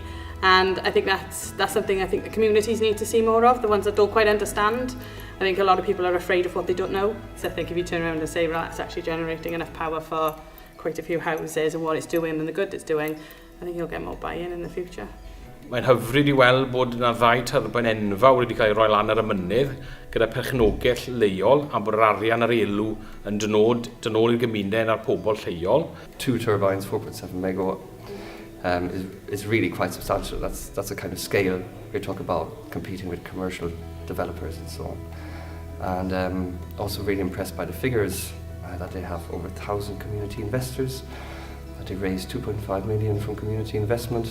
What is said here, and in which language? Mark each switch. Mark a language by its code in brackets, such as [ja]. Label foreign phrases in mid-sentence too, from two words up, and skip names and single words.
[en] And I think that's something I think the communities need to see more of, the ones that don't quite understand. I think a lot of people are afraid of what they don't know. So I think if you turn around and say, well, it's actually generating enough power for quite a few houses and what it's doing and the good it's doing, I think you'll get more buy-in in the future. [cy] Mae'n hyfryd I weld bod yna 2 turbine enfawr wedi cael ei roi lan ar y mynydd gyda perchnogell leol, a bod yr arian ar elw yn dynol i'r gymuned a'r pobl lleol. [en] 2 turbines, 4.7 megawatt is really quite substantial. That's the kind of scale we're talking about, competing with commercial developers and so on. And also really impressed by the figures that they have over 1,000 community investors, that they raised 2.5 million from community investment.